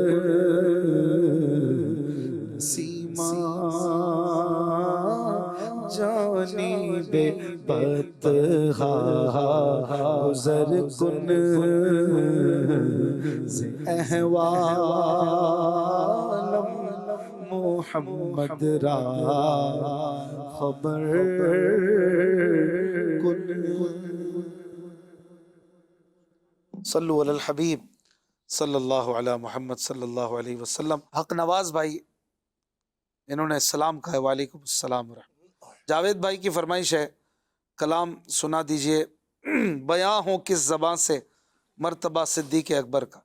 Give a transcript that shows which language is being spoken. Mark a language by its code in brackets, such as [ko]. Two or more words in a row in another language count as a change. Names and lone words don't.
[fa] سیما جانب بدخا گزر کن احوالم محمد را خبر کن [ar] صلو علی الحبیب صلی اللہ علی محمد صلی اللہ علیہ وسلم. [ur] حق نواز بھائی انہوں نے السلام کہا. [ar] وعلیکم السلام ورحمۃ. [ur] جاوید بھائی کی فرمائش ہے کلام سنا دیجئے بیاں ہوں کس زبان سے مرتبہ صدیق اکبر کا.